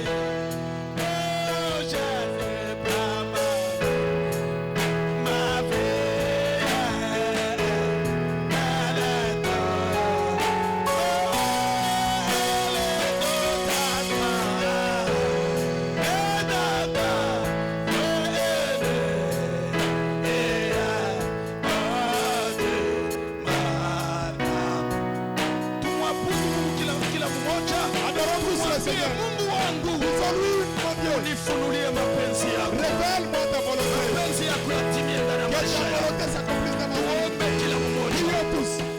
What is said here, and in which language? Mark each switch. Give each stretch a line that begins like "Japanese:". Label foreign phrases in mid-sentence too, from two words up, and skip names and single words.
French: Oh Jésus, prends ma vie. Ma vie, elle est toute. Oh, elle est toute à toi.
Swahili: Et tata, kila mmoja mwambie Mungu wangu, unifunulie mapenzi yako,
French: Révèle-moi ta volonté.
Swahili: mapenzi yako yatimie ndani ya
French: Que
Swahili: maisha
French: ta
Swahili: yako.
French: volonté s'accomplisse dans ma vie.
Swahili: Ombe kila mmoja.
French: Prions tous.